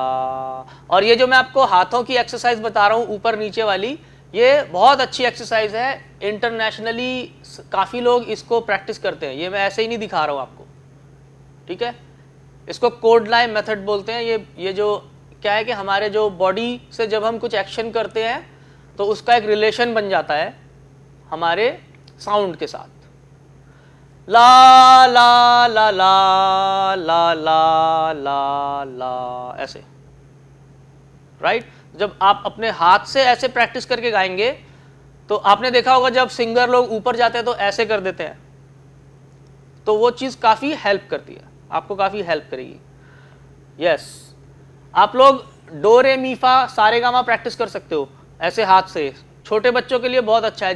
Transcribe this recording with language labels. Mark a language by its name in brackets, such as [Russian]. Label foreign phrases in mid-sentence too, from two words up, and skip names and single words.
[Hindi] और ये जो मैं आपको हाथों की एक्सरसाइज बता रहा हूं ऊपर नीचे वाली, ये बहुत अच्छी एक्सरसाइज है, इंटरनेशनली काफी लोग इसको प्रैक्टिस करते हैं, ये मैं ऐसे ही नहीं दिखा रहा हूं आपको, ठीक है। इसको [English] code line method [Hindi] बोलते हैं। ये जो क्या है कि हमारे जो बॉडी से जब हम कुछ एक्शन करते हैं तो उसका एक रिलेशन बन जाता है हमारे साउंड के साथ, ला ला ला ला ला ला ला ला, ऐसे, राइट। जब आप अपने हाथ से ऐसे प्रैक्टिस करके गाएंगे तो आपने देखा होगा जब सिंगर लोग ऊपर जाते हैं तो ऐसे कर देते हैं, तो वो चीज काफी हेल्प करती है, आपको काफी हेल्प करेगी। यस, आप लोग डो रे मी फा सारे गामा प्रैक्टिस कर सकते हो ऐसे हाथ से, छोटे बच्चों के लिए बहुत अच्छा है।